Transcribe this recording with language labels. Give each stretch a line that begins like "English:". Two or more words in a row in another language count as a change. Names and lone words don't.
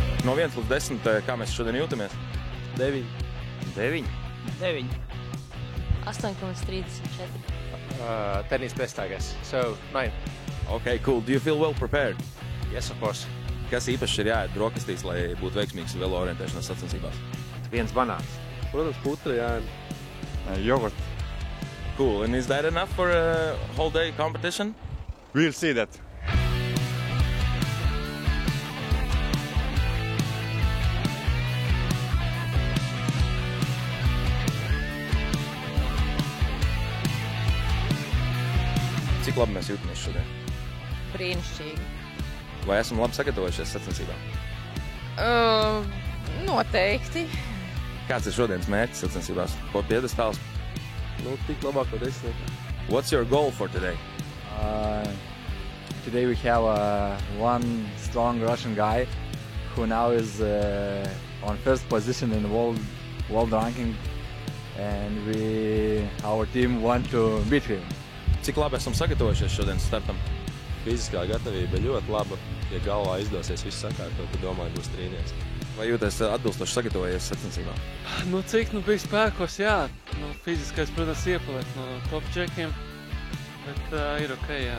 Latvian: no 1 līdz 10, kā mēs šodien jūtamies? 9. 9. 9. 8,34.
English: Tennis best, I guess. So, 9. Okay, cool. Do you feel well prepared? Yes, of course.
Latvian: Kas īpaši ir jāēd brokastīs, lai būtu veiksmīgs velo orientēšanās sacensībās? 1 banāns. Protams, putra, jā. Yogurt.
English: Cool. And is that enough for a whole day competition? We'll see that.
Latvian: Cik labi mēs jūtamies šodien? Brīnišķīgi. Vai esam labi sagatavojušies sacensībām? Noteikti. Kāds ir šodienas mērķis sacensībās? Ko piedestāls? Nu, tik labāko 10.
English: What's your goal for today? Today we have one strong Russian guy who now is on first position in the world ranking, and our team want to beat him.
Latvian: Cik labi esam sagatavojušies šodienas startam? Fiziskā gatavība ļoti laba. Ja galvā izdosies visu sakārtot, tad domāju, būs trīnieks. Vai jūties atbilstoši sagatavojies sacensībām? Nu, cik bija spēkos, jā. Fiziskais, protams, iepaliek no top čekiem, bet ir ok, jā.